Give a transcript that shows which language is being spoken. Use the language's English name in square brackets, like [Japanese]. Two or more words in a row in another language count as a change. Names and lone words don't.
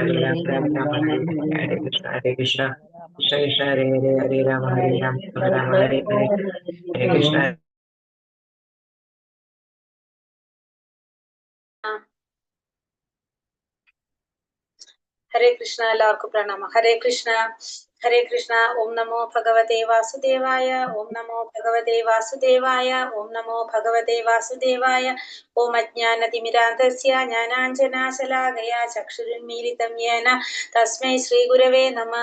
[Sanskrit] Rama Hare Rama Rama Rama Hare Hare Hare, Hare Hare Krishna Krishna Krishna Krishna Hare Hare, Hare Rama Krishna Hare Krishna Rama Krishna Hare Hare, Hare Krishna ഹരേ കൃഷ്ണ. [Malayalam] എല്ലാവർക്കും പ്രണാമം. [Sanskrit] ഹരേ കൃഷ്ണ ഹരേ കൃഷ്ണ. ഓം നമോ ഭഗവതേ വാസുദേവായ. ഓം നമോ ഭഗവതേ വാസുദേവായ. ഓം നമോ ഭഗവതേ വാസുദേവായ. ഓം അജ്ഞാനതിമിരാന്ധസ്യ ജ്ഞാനാഞ്ജനാശലാകയാ ചക്ഷുരുന്മീലിതം യേന തസ്മൈ ശ്രീഗുരവേ നമഃ.